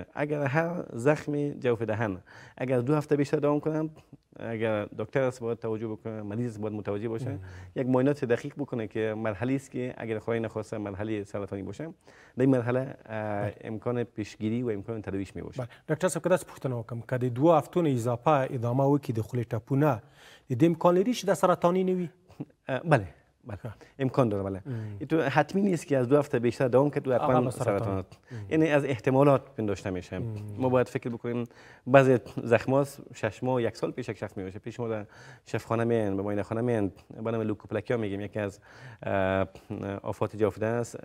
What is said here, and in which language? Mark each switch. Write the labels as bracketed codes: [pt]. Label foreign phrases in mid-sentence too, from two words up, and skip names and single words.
[fa] اگر هر زخم جوف دهن اگر 2 هفته بیشتر دوام کنه، اگر دکتر است باید توجه بکنه، مریض باید متوجه باشه، یک معاینات دقیق بکنه که مرحله است که اگر خدای نخواسته مرحله سرطانی باشه، در این مرحله امکان پیشگیری و امکان تداویش می باشه. [ps] ډاکټر صاحب که داسې پوښتنه وکړم که د 2 هفتو نه اضافه ادامه وکړي د خولې ټپونه د دې امکان لري چې د سرطاني نه وي؟ [fa] بله امکان داره. بله تو حتمی نیست که از 2 هفته بیشتر دوام کرد و حتما سرطان، یعنی از احتمالات پنداشته میشه. ما باید فکر بکنیم بعضی زخم‌ها 6 ماه 1 سال پیش اکتشاف میشه. پیش ما در شفاخانه میان به معاینه خانه میان به نام لوکوپلاکیا میگیم، یکی از آفات جوف دهن است.